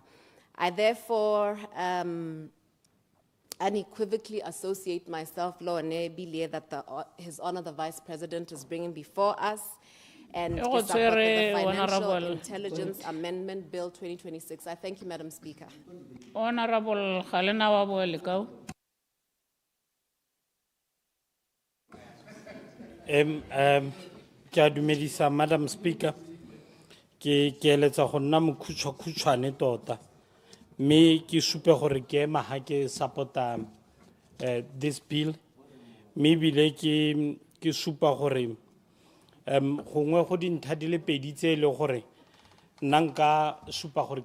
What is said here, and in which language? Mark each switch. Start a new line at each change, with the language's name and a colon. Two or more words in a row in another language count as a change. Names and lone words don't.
English: I therefore unequivocally associate myself, that His Honor the Vice President is bringing before us, and support the Financial Intelligence Amendment Bill 2026. I thank you, Madam Speaker. Honorable 𝗓𝗓𝗦𝗧𝗜𝗓𝗏.
Tswana: Ke a dumedisa
English: Madam Speaker.
Tswana: Ke eletsa go nna mokhutshwane tota. Me ke supe gore ke ema ha ke supporta
English: this bill.
Tswana: Me bile ke supa gore gongwe go dintlha di le pedi tse le gore nna nka supa gore ke